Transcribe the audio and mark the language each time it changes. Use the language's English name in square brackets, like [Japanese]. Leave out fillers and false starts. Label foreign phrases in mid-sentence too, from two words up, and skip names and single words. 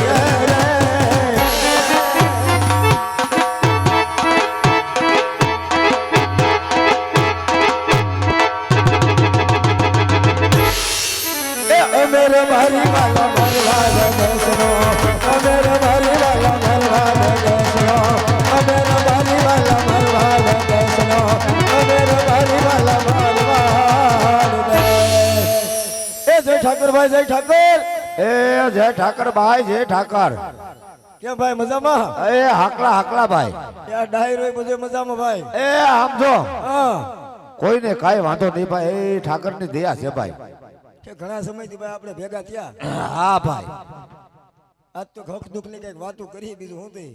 [Hindi] मेरे भारी वाला भगवान वैष्णो मेरे भारी वाला भगवान वैष्णो मेरा भारी वाला भगवान वैष्णो मेरा भारी वाला भगवान ए जय ठाकर भाई जय ठाकर ए जय ठाकर भाई जय ठाकर [Gujarati] કેમ ભાઈ મજામાં? એ હાકલા હાકલા ભાઈ. યાર ડાયરો બધે મજામાં ભાઈ. એ આમ જો હા કોઈને કાંઈ વાંધો નહીં ભાઈ. એ ઠાકરની દયા છે ભાઈ. કે ઘણા સમયથી ભાઈ આપણે ભેગા થયા. હા ભાઈ. આજ તો હક દુઃખ ની કઈક વાતો કરી બીજું હું થઈ.